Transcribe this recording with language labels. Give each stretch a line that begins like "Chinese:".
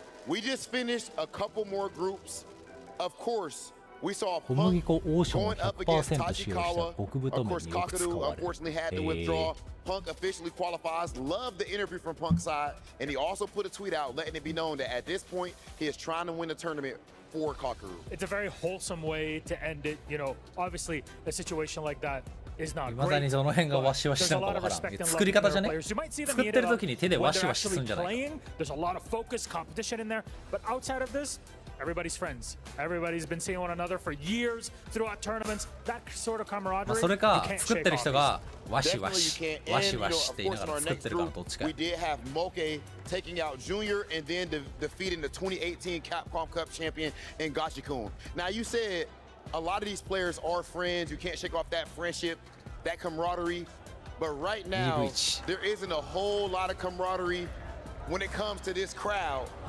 English: We just finished a couple more groups. Of course, we saw
Japanese: 小麦粉王将の 100% 使用した極太麺によく使われる。
English: Punk officially qualifies. Love the interview from Punk's side, and he also put a tweet out letting it be known that at this point he is trying to win the tournament for Kakaru. It's a very wholesome way to end it. You know, obviously a situation like that is not
Japanese: いまだにその辺がワシワシなのかわからん。作り方じゃね。作ってる時に手でワシワシするんじゃないか。
English: There's a lot of focus, competition in there, but outside of this, everybody's friends. Everybody's been seeing one another for years throughout tournaments. That sort of camaraderie.
Japanese: それか作ってる人がワシワシワシワシって言いながら作ってるからどっちか。
English: We did have Moke taking out Junior and then defeating the 2018 Capcom Cup champion in Gachikun. Now you said a lot of these players are friends. You can't shake off that friendship, that camaraderie. But right now, there isn't a whole lot of camaraderie when it comes to this crowd.